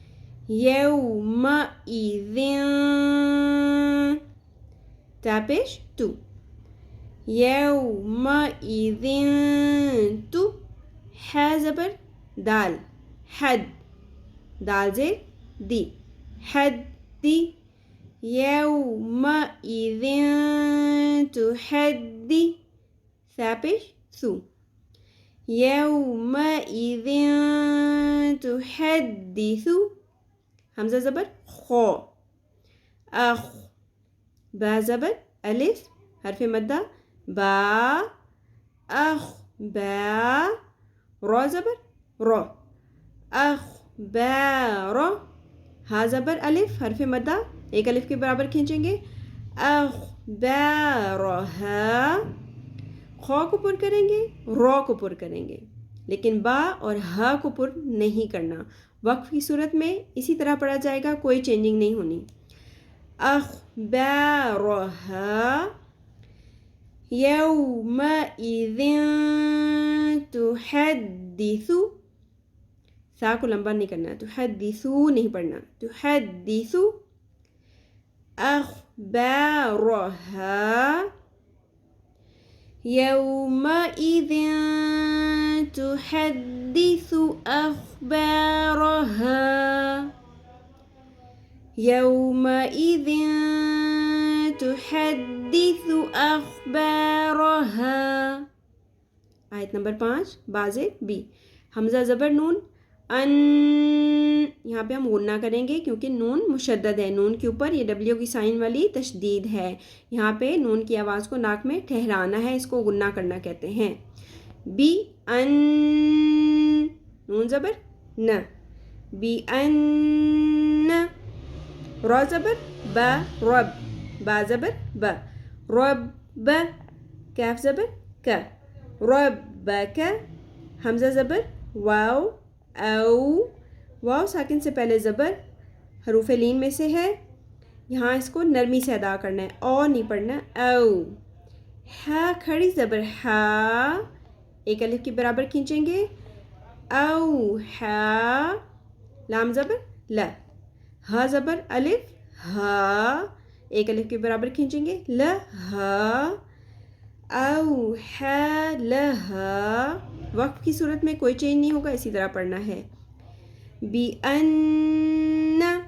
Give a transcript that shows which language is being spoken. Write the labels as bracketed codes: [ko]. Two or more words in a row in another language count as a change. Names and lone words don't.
[ur] یومئذ، تا پیش تو، یومئذ تو، ح زبر دال، حد، دال زیر دی، حد دی، یومئذ تحدی، ثا پیش ثو، [ar] یومئذ تحدث، [ur] حمزہ زبر خو، اخ، با زبر الف حرف مدہ با، اخ با، رو زبر رو، اخ با رو، ہا زبر الف حرف مدہ ایک الف کے برابر کھینچیں گے، اخ با رو ہا، خو کو پر کریں گے، رو کو پر کریں گے، لیکن با اور ہا کو پر نہیں کرنا، وقف کی صورت میں اسی طرح پڑھا جائے گا، کوئی چینجنگ نہیں ہونی، [ar] اخبارها یومئذ تحدث، [ur] سا کو لمبا نہیں کرنا، تحدثو نہیں پڑھنا، [ar] تحدث، اخبارها یومئذ تحدث اخبارها، یومئذ تحدث اخبارها۔ [ur] آیت نمبر 5، بازے بی، حمزہ زبر نون، ان، یہاں پہ ہم غنہ کریں گے کیونکہ نون مشدد ہے، نون کے اوپر یہ ڈبلیو کی سائن والی تشدید ہے، یہاں پہ نون کی آواز کو ناک میں ٹھہرانا ہے، اس کو غنہ کرنا کہتے ہیں، بی ان، نون زبر ن، بی ان، را زبر با، رب، با زبر با، رب، کاف زبر کا، ربک، حمزہ زبر واو، او، واو ساکن سے پہلے زبر حروف لین میں سے ہے، یہاں اس کو نرمی سے ادا کرنا ہے، او نہیں پڑھنا، او، ہا کھڑی زبر ہا، ایک الف کے برابر کھینچیں گے، او ہا، لام زبر لا، ہا زبر الف ہا، ایک الف کے برابر کھینچیں گے، لہا، او ہا لہا، وقف کی صورت میں کوئی چینج نہیں ہوگا، اسی طرح پڑھنا ہے، بی ان